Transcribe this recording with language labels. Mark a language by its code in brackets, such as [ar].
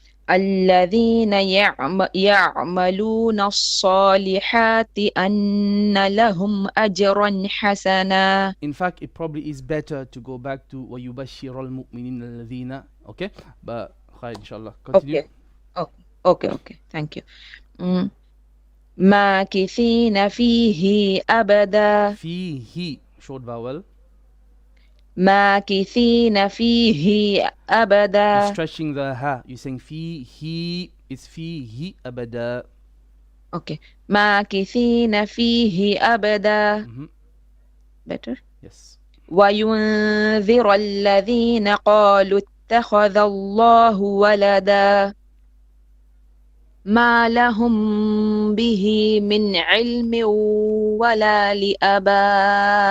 [ar] الذين يعملون الصالحات أن لهم أجرا حسنا. [en] In fact, it probably is better to go back to [ar] وَيُبَشِّرَ الْمُؤْمِنِينَ الَّذِينَ. [en] Okay, but خير inshallah. Continue. Okay. Okay. Thank you. Mm. [ar] ماكثين فيه أبدا. [en] فيه short vowel. [ar] ماكثين فيه [en] You're [ar] أبدا. [en] stretching the ha. You're saying فيه. [ar] It's فيه أبدا. Okay. ماكثين فيه أبدا. Better. [en] Yes. [ar] وينذر الذين قالوا اتخذ الله ولدا ما لهم به من علم ولا لآبائهم